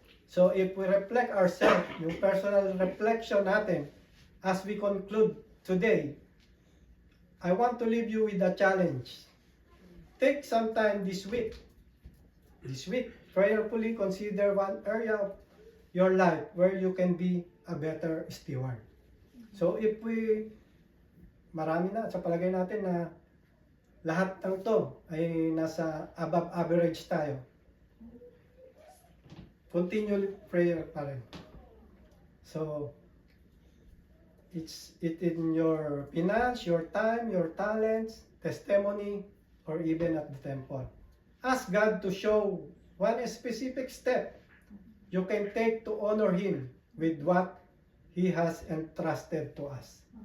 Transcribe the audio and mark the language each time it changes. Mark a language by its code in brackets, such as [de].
[en] So if we reflect ourselves, [tl] yung [en] personal reflection [tl] natin, [en] as we conclude today, I want to leave you with a challenge. Take some time this week, prayerfully consider one area of your life where you can be a better steward. [tl] So if marami na sa palagay natin na lahat ng to ay nasa above average tayo. [en] Continue prayer [tl] pa rin. [en] So, it's in your finance, your time, your talents, testimony, or even at the temple. Ask God to show one specific step you can take to honor Him with what He has entrusted to us.